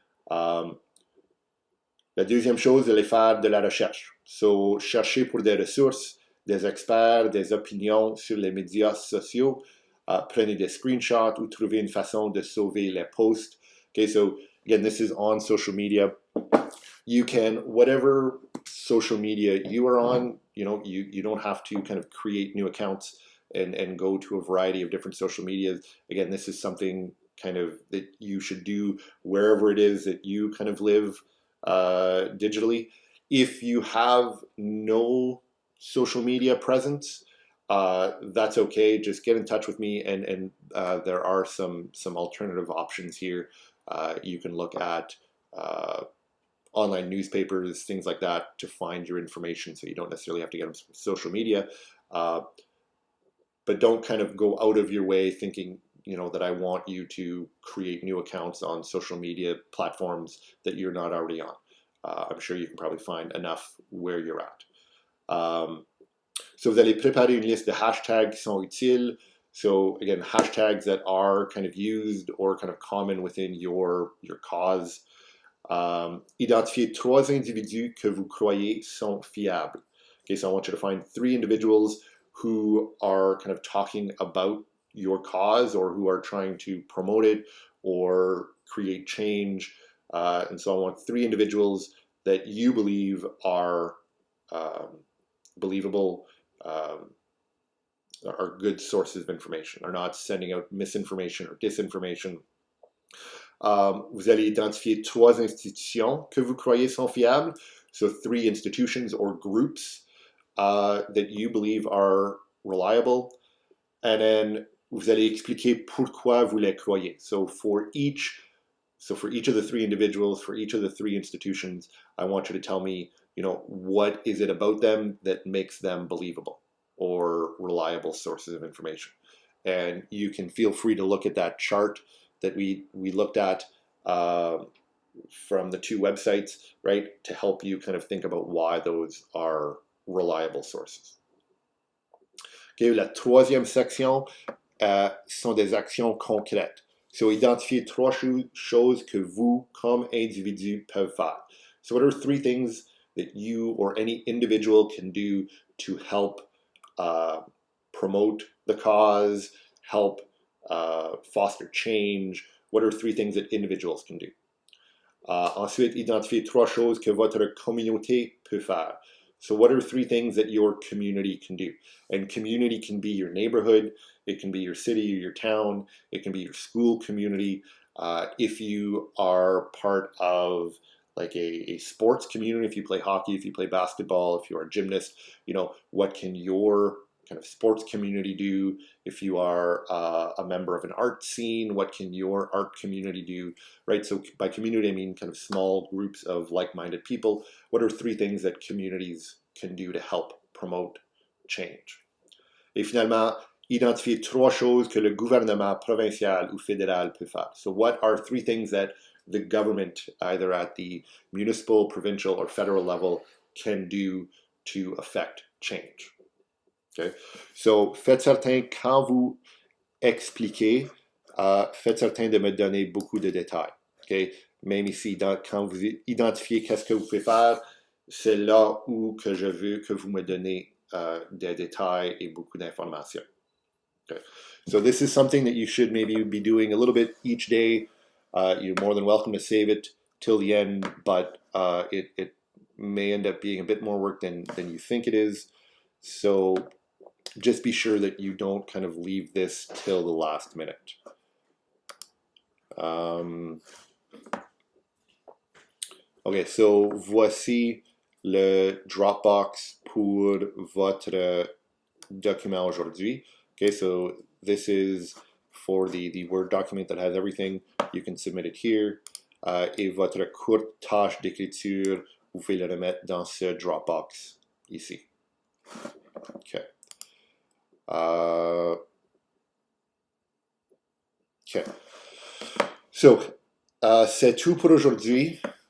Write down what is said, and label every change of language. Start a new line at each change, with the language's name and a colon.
French: La deuxième chose, c'est faire de la recherche. So, chercher pour des ressources, des experts, des opinions sur les médias sociaux. Prenez des screenshots ou trouvez une façon de sauver les posts.
English: Okay, so again, this is on social media. You can, whatever social media you are on, you don't have to kind of create new accounts and go to a variety of different social medias. Again, this is something kind of that you should do wherever it is that you kind of live digitally. If you have no social media presence, that's okay. Just get in touch with me, and there are some alternative options here. You can look at online newspapers, things like that, to find your information, so you don't necessarily have to get them from social media. But don't kind of go out of your way thinking, that I want you to create new accounts on social media platforms that you're not already on. I'm sure you can probably find enough where you're at.
French: So vous allez préparer une liste de hashtags qui sont utiles.
English: So again, hashtags that are kind of used or kind of common within your cause.
French: Identifiez 3 individus que vous croyez sont fiables.
English: Okay, so I want you to find 3 individuals who are kind of talking about your cause or who are trying to promote it or create change. And so I want 3 individuals that you believe are believable, are good sources of information, are not sending out misinformation or disinformation.
French: Vous allez identifier 3 institutions que vous croyez sont fiables.
English: So 3 institutions or groups that you believe are reliable. And then
French: vous allez expliquer pourquoi vous les croyez.
English: So for each of the 3 individuals, for each of the 3 institutions, I want you to tell me, what is it about them that makes them believable or reliable sources of information. And you can feel free to look at that chart that we looked at from the 2 websites, right, to help you kind of think about why those are reliable sources.
French: Okay, la 3e section sont des actions concrètes. So, identifiez trois choses que vous, comme individu, peuvent faire.
English: So, what are three things that you or any individual can do to help promote the cause, help foster change? What are three things that individuals can do?
French: Ensuite, identifiez trois choses que votre communauté peut faire.
English: So what are three things that your community can do? And community can be your neighborhood, it can be your city or your town, it can be your school community. If you are part of like a sports community, if you play hockey, if you play basketball, if you are a gymnast, you know, what can your kind of sports community do? If you are a member of an art scene, what can your art community do, right? So by community, I mean kind of small groups of like-minded people. What are three things that communities can do to help promote change?
French: Et finalement, identifier trois choses que le gouvernement provincial ou fédéral peut faire.
English: So what are three things that the government, either at the municipal, provincial, or federal level, can do to affect change? Okay.
French: So, faites certain quand vous expliquez, faites certain de me donner beaucoup de détails. Okay. Même ici, quand vous identifiez qu'est-ce que vous pouvez faire, c'est là où que je veux que vous me donnez des détails et beaucoup d'informations. Okay.
English: So this is something that you should maybe be doing a little bit each day. You're more than welcome to save it till the end, but it may end up being a bit more work than you think it is. So just be sure that you don't kind of leave this till the last minute.
French: Okay, so voici le Dropbox pour votre document aujourd'hui.
English: Okay, so this is for the Word document that has everything. You can submit it here.
French: Et votre courte tâche d'écriture, vous pouvez le remettre dans ce Dropbox ici. Okay. Okay. So, c'est tout pour aujourd'hui.